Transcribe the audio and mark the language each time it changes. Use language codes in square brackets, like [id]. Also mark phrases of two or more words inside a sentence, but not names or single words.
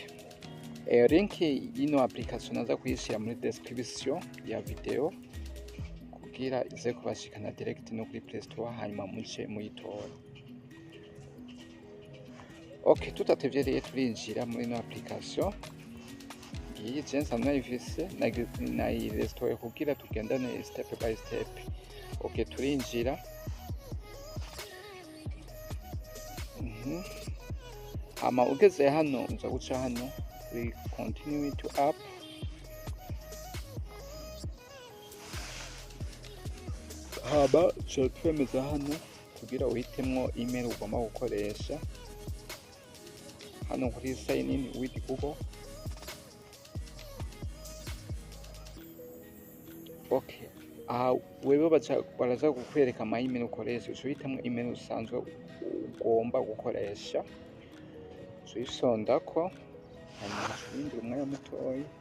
[rn] Link y'ino application naza kuyishira muri description ya video kugira ize kubashikana direct no kuri Play Store hanyuma muce muyitora. Okay, tutatevye rero turinjira muri ino application. Iyi jensa nayifise nayirestoye kugira tugendane [en] step by step. [rn] Okay, turinjira. Hama ugeze hano uza guca hano kuri [en] continue to app. [rn] Haba twemeza hano kugira uhitemwo email ugomba gukoresha. Hano kuri [en] sign in with Google. Okay. [rn] Wewe baraza kukwereka ama email ukoresha, uhitemwo email usanzwe ugomba gukoresha. Tuyisondako hanyuma turindira umwanya mutoyi.